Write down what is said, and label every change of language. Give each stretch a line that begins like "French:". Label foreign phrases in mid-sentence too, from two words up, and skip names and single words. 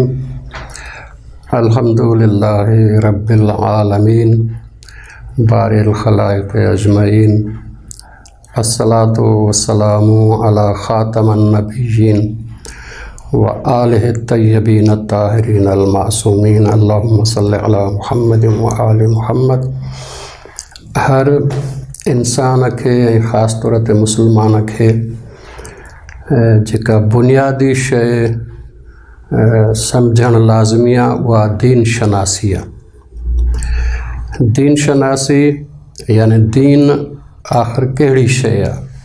Arabic: الحمد لله رب العالمين بارئ الخلائق أجمعين. الصلاة والسلام على خاتم النبيين وآله طيبين طاهرين المعصومين. اللهم صل على محمد وآل محمد.
Sindhi: हर इंसान खे ख़ासि तौर ते मुसलमान खे जेका बुनियादी शइ सम्झणु लाज़मी आहे उहा दीन शनासी आहे। दीन शनासी यानी दीन आख़िर कहिड़ी शइ आहे।